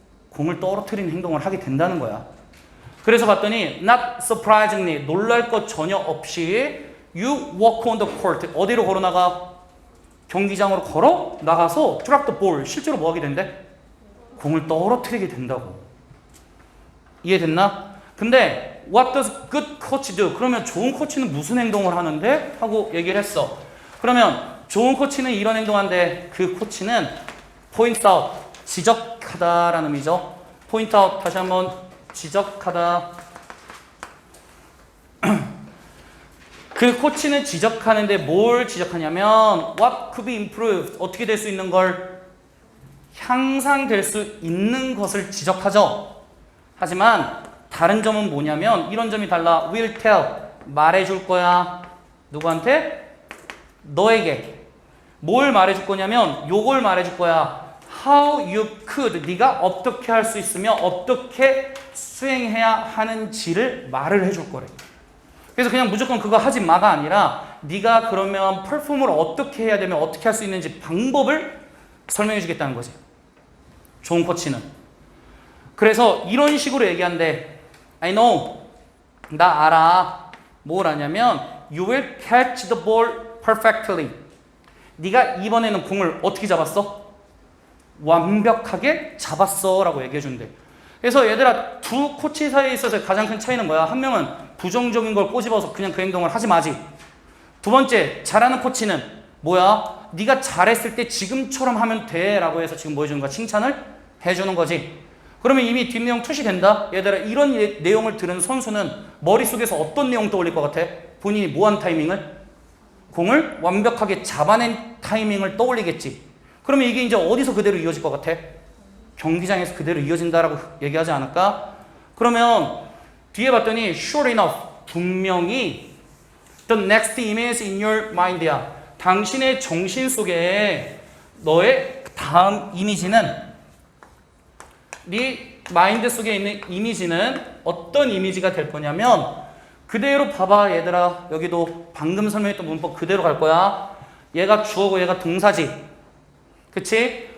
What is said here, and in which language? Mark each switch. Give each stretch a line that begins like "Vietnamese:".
Korean: 공을 떨어뜨리는 행동을 하게 된다는 거야. 그래서 봤더니
English: not surprisingly
Korean: 놀랄 것 전혀 없이
English: you walk on the court
Korean: 어디로 걸어 나가? 경기장으로 걸어 나가서
English: drop the ball
Korean: 실제로 뭐 하게 된대? 공을 떨어뜨리게 된다고. 이해됐나?
English: 근데 what does good coach do?
Korean: 그러면 좋은 코치는 무슨 행동을 하는데? 하고 얘기를 했어. 그러면 좋은 코치는 이런 행동한데 그 코치는 point out 지적하다라는 의미죠. point out 다시 한번 지적하다. 그 코치는 지적하는데 뭘 지적하냐면
English: what could be improved
Korean: 어떻게 될 수 있는 걸 향상될 수 있는 것을 지적하죠. 하지만 다른 점은 뭐냐면 이런 점이 달라.
English: will tell
Korean: 말해줄 거야. 누구한테? 너에게. 뭘 말해줄 거냐면 요걸 말해줄 거야.
English: how you could
Korean: 네가 어떻게 할 수 있으며 어떻게 수행해야 하는지를 말을 해줄 거래. 그래서 그냥 무조건 그거 하지 마가 아니라 네가 그러면 퍼폼을 어떻게 해야 되면 어떻게 할 수 있는지 방법을 설명해 주겠다는 거지. 좋은 코치는. 그래서 이런 식으로 얘기한대.
English: I know.
Korean: 나 알아. 뭘 아냐면
English: You will catch the ball perfectly.
Korean: 네가 이번에는 공을 어떻게 잡았어? 완벽하게 잡았어 라고 얘기해 준대. 그래서 얘들아 두 코치 사이에 있어서 가장 큰 차이는 뭐야? 한 명은 부정적인 걸 꼬집어서 그냥 그 행동을 하지 마지. 두 번째 잘하는 코치는 뭐야? 네가 잘했을 때 지금처럼 하면 돼 라고 해서 지금 뭐 해주는 거야? 칭찬을 해주는 거지. 그러면 이미 뒷내용 투시된다? 얘들아 이런 내용을 들은 선수는 머릿속에서 어떤 내용 떠올릴 것 같아? 본인이 뭐한 타이밍을? 공을 완벽하게 잡아낸 타이밍을 떠올리겠지. 그러면 이게 이제 어디서 그대로 이어질 것 같아? 경기장에서 그대로 이어진다라고 얘기하지 않을까? 그러면 뒤에 봤더니
English: sure enough
Korean: 분명히
English: the next image in your mind
Korean: 야. 당신의 정신 속에 너의 다음 이미지는 네 마인드 속에 있는 이미지는 어떤 이미지가 될 거냐면 그대로 봐봐 얘들아. 여기도 방금 설명했던 문법 그대로 갈 거야. 얘가 주어고 얘가 동사지. 그치?